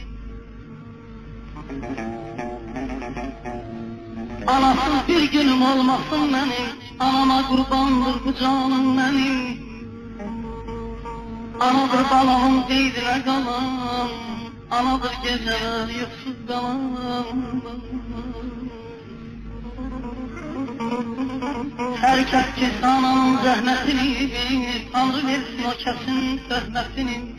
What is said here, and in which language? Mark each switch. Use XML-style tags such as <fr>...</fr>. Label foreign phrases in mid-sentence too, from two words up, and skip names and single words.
<tr>Anasız bir günüm olmasın benim, anama kurbandır bu canım benim.</tr> <az>Anadır balağım qeydinə qalan, anadır gecələr yuxsuz qalan. Hər kəs ki ananın zəhmətini, Tanrı versin o kəsin zəhmətini.</az>